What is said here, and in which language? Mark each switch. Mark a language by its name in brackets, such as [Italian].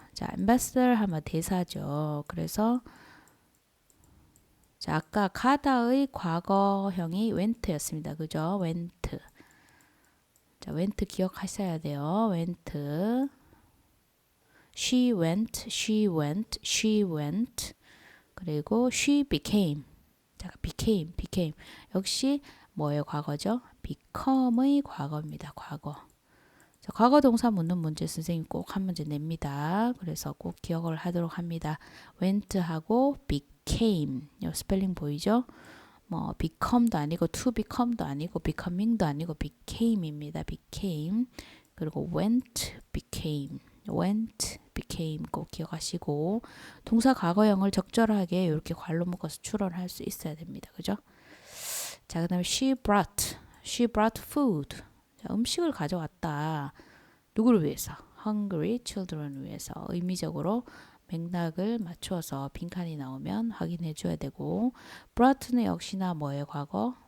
[Korean] 자, ambassador 하면 대사죠. 그래서 자, 아까 가다의 과거형이 went였습니다. 그죠? went. 자, went 기억하셔야 돼요. [English] went. She went, she went, she went. [Korean] 그리고 [English] she became. [Korean] 자, became. 역시 뭐의 과거죠? become의 과거입니다. 과거. 자, 과거 동사 묻는 문제 선생님 꼭 한 문제 냅니다. 그래서 꼭 기억을 하도록 합니다. went하고 became. 요 스펠링 보이죠? 뭐 become도 아니고 to become도 아니고 becoming도 아니고 became입니다. [English] became. [Korean] 그리고 [English] went, became. [Korean] went, became 꼭 기억하시고 동사 과거형을 적절하게 이렇게 괄로 묶어서 추론할 수 있어야 됩니다. 그죠? 자, 그 다음에 [English] she brought food. [Korean] 자, 음식을 가져왔다. 누구를 위해서? [English] hungry children [Korean] 을 위해서. 의미적으로 맥락을 맞추어서 빈칸이 나오면 확인해 줘야 되고 brought는 역시나 뭐의 과거?